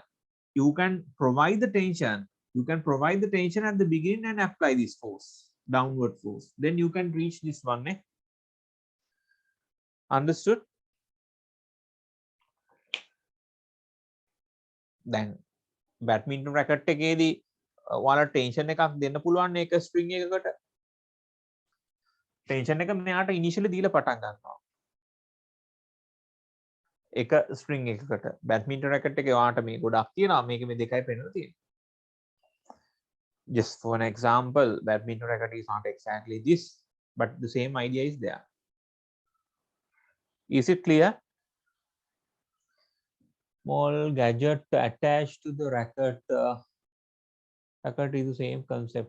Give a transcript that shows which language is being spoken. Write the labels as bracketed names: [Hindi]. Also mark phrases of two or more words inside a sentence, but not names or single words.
[English] You can provide the tension. You can provide the tension at the beginning and apply this force, downward force. Then you can reach this one. Eh? Understood? Then badminton racket [Sinhala] එකේදී ඔයාලා tension එකක් දෙන්න පුළුවන් නේ එක string එකකට. Tension එක මෙයාට initially දීලා පටන් ගන්නවා. එක string එකකට [English] badminton racket [Sinhala] එකේ ඔයාලට මේ ගොඩක් තියෙනවා මේක මේ දෙකයි පෙන්නලා තියෙන්නේ. [English] Just for an example, badminton racket is not exactly this, but the same idea is there. Is it clear? Small gadget attached to the racket. Racket is the same concept.